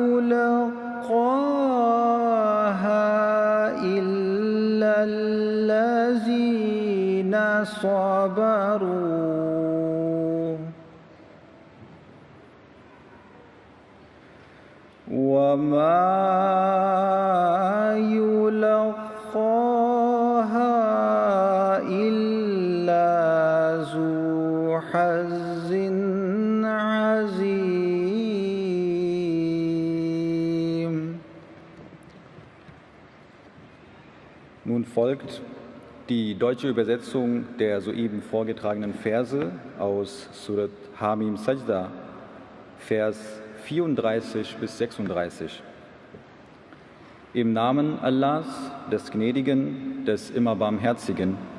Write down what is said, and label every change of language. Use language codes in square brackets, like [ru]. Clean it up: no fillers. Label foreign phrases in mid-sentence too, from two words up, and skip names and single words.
[ar] يلقاها إلا الذين صبروا وما يلقاها إلا ذو حظ عظيم. [de] Nun folgt die deutsche Übersetzung der soeben vorgetragenen Verse aus Surat Hamim Sajda, Vers 34 bis 36. Im Namen Allahs, des Gnädigen, des immer Barmherzigen.